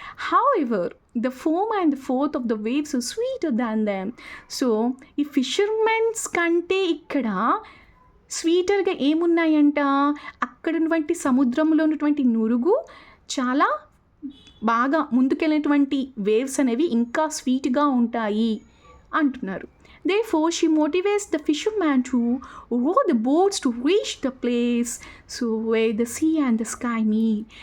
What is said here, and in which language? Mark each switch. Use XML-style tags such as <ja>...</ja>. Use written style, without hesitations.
<en>However, the foam and the fourth of the waves are sweeter than them.</en> <te>So ఈ fishermens కంటే ఇక్కడ స్వీటర్గా ఏమున్నాయంట? అక్కడ ఉన్నటువంటి సముద్రంలో ఉన్నటువంటి నురుగు చాలా బాగా ముందుకెళ్ళినటువంటి వేవ్స్ అనేవి ఇంకా స్వీట్గా ఉంటాయి అంటున్నారు.</te> <en>Therefore, she motivates the fisherman to row the boats to reach the place so where the sea and the sky meet.</en>